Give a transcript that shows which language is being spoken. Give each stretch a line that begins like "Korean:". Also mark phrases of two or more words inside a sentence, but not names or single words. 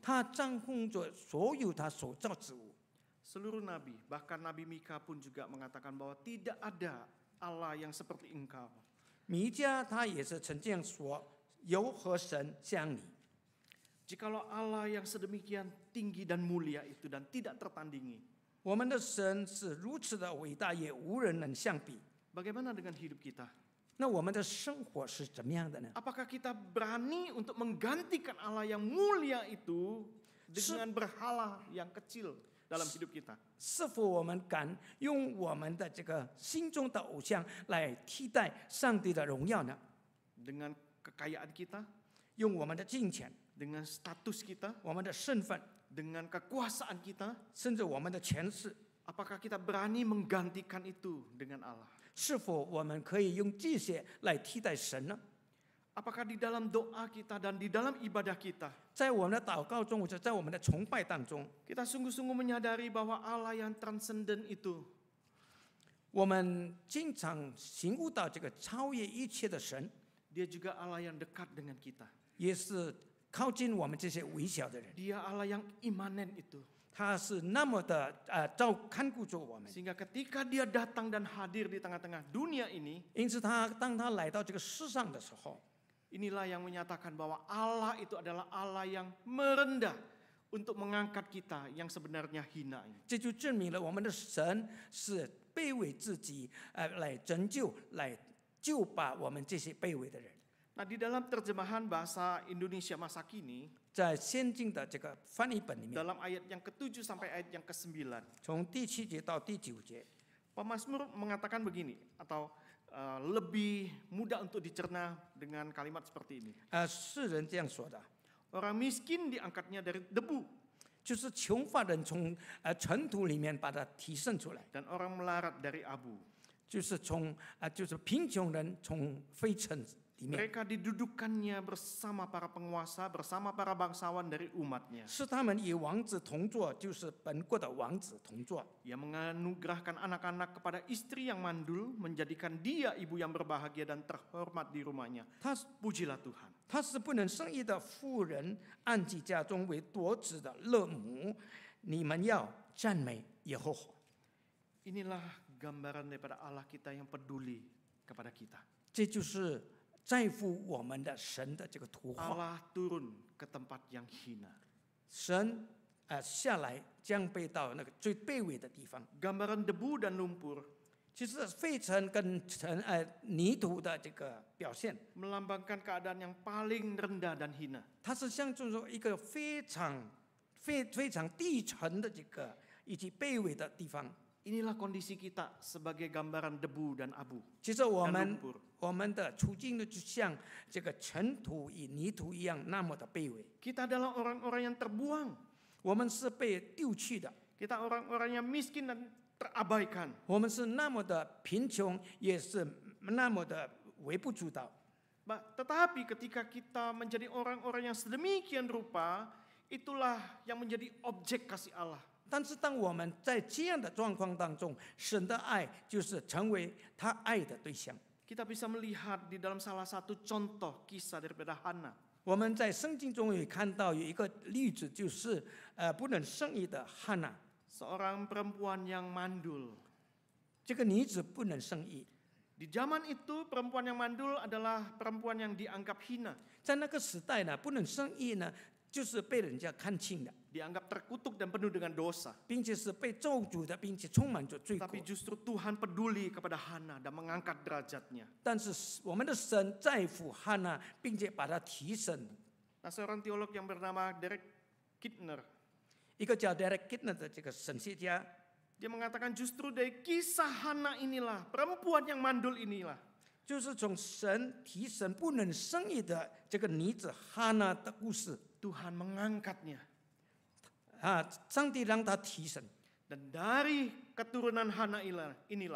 Chinese: 他掌控着所有他所造之物。
Indonesian: Seluruh nabi, bahkan Nabi Mika pun juga mengatakan bahwa tidak ada Allah yang seperti engkau.
Chinese: 弥迦他也是曾这样说：有何神像你？
Indonesian: Jikalau Allah yang sedemikian tinggi dan mulia itu dan tidak tertandingi,
Chinese: 我们的神是如此的伟大，也无人能相比。
Indonesian: bagaimana dengan hidup kita?
Chinese: 那我们的生活是怎么样的呢？
Indonesian: Apakah kita berani untuk menggantikan Allah yang mulia itu dengan berhala yang kecil dalam hidup kita?
Chinese: 是否我们敢用我们的这个心中的偶像来替代上帝的荣耀呢？
Indonesian: Dengan kekayaan kita,
Chinese: 用我们的金钱、
Indonesian: dengan status kita,
Chinese: 我们的身份，
Indonesian: dengan kekuasaan kita,
Chinese: 甚至我们的权势，
Indonesian: apakah kita berani menggantikan itu dengan Allah?
Chinese: 是否我们可以用这些来替代神呢？
Indonesian: Apakah di dalam doa kita dan di dalam ibadah kita,
Chinese: 在我们的祷告中，或者在我们的崇拜当中，
Indonesian: kita sungguh-sungguh menyadari bahwa Allah yang transenden itu
Chinese: 我们经常醒悟到这个超越一切的神，
Indonesian: Dia juga Allah yang dekat dengan kita.
Chinese: 也是靠近我们这些微小的人。
Indonesian: Dia Allah yang imanen itu.
Chinese: 他是那么的看顾着我们，
Indonesian: Sehingga ketika dia datang dan hadir di tengah-tengah dunia ini,
Chinese: 因此当他来到这个世上的时候，
Indonesian: inilah yang menyatakan bahwa Allah itu adalah Allah yang merendah untuk mengangkat kita yang sebenarnya hina ini.
Chinese: 这就证明了我们的神是卑微自己，来拯救、来救拔我们这些卑微的人。
Indonesian: Nah, di dalam terjemahan bahasa Indonesia masa kini,
Chinese: 在先进的这个翻译本里面，
Indonesian: dalam ayat yang ke-7 sampai ayat yang ke-9,
Chinese: 从第7节到第9节，
Indonesian: Pemazmur mengatakan begini, atau lebih mudah untuk dicerna dengan kalimat seperti ini.
Chinese: 诗人这样说的，
Indonesian: Orang miskin diangkatnya dari debu,
Chinese: 就是穷乏人从尘土里面把它提升出来，
Indonesian: dan orang melarat dari abu.
Chinese: 就是就是贫穷人从灰尘里面，
Indonesian: Mereka didudukkannya bersama para penguasa, bersama para bangsawan dari umatnya.
Chinese: 是他们与王子同坐，就是本国的王子同坐。
Indonesian: Ia menganugerahkan anak-anak kepada istri yang mandul, menjadikan dia ibu yang berbahagia dan terhormat di rumahnya.
Chinese: 他
Indonesian: Pujilah Tuhan.
Chinese: 他是不能生育的妇人，按己家中为多子的乐母。你们要赞美耶和华。
Indonesian: Inilah gambaran daripada Allah kita yang peduli kepada kita.
Chinese: 这就是在乎我们的神的这个图画。
Indonesian: Allah turun ke tempat yang hina.
Chinese: 神下来降卑到那个最卑微的地方，
Indonesian: Gambaran debu dan lumpur
Chinese: 就是废尘跟泥土的这个表现。
Indonesian: melambangkan keadaan yang paling rendah dan hina.
Chinese: 它是象征着一个非常低沉的这个以及卑微的地方。
Indonesian: Inilah kondisi kita sebagai gambaran debu dan abu.
Chinese: 其实我
Indonesian: dan
Chinese: 们
Indonesian: lumpur.
Chinese: 我们的处境呢，就像这个尘土与泥土一样，那么的卑微。
Indonesian: Kita adalah orang-orang yang terbuang.
Chinese: 我们是被丢弃的，
Indonesian: Kita orang-orang yang miskin dan terabaikan.
Chinese: 我们是那么的贫穷，也是那么的微不足道。
Indonesian: Tetapi ketika kita menjadi orang-orang yang sedemikian rupa, itulah yang menjadi objek kasih Allah.
Chinese: 但是当我们在这样的状况当中，神的爱就是成为他爱的对象。
Indonesian: Kita bisa melihat di dalam salah satu contoh kisah daripada Hana.
Chinese: 我们在圣经中也看到有一个例子，就是不能生育的汉娜，
Indonesian: Seorang perempuan yang mandul.
Chinese: 这个女子不能生育。
Indonesian: Di zaman itu perempuan yang mandul adalah perempuan yang dianggap hina.
Chinese: 在那个时代呢，不能生育呢，就是被人家看轻的，
Indonesian: Dianggap terkutuk dan penuh dengan dosa.
Chinese: 并且是被咒诅的，并且充满着罪过
Indonesian: Tapi。justru Tuhan peduli kepada Hana dan mengangkat derajatnya.
Chinese: 但是我们的神在乎汉娜，并且把她提升。
Indonesian: Nah, seorang teolog yang bernama Derek Kidner,
Chinese: 一个叫 Derek Kidner 的这个神学家，
Indonesian: dia mengatakan justru dari kisah Hana inilah, perempuan yang mandul inilah,
Chinese: 就是从神提神不能生育的这个女子哈娜的故事
Indonesian: Tuhan mengangkatnya.
Chinese: 啊，上帝让她提神，
Indonesian: Dan dari keturunan Hana inilah